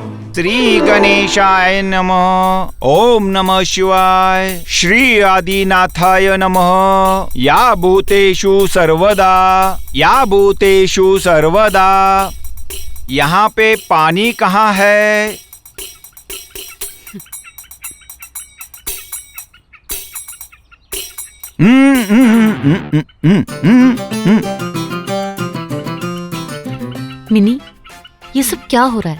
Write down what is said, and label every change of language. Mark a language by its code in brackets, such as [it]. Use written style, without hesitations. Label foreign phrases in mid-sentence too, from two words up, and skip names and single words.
[sa] श्री गणेशाय नमः। ओम नमः शिवाय। श्री आदिनाथाय नमः। या भूतेषु सर्वदा, या भूतेषु सर्वदा। [hi] यहाँ पे पानी कहाँ है? मिनी, ये सब क्या हो रहा है?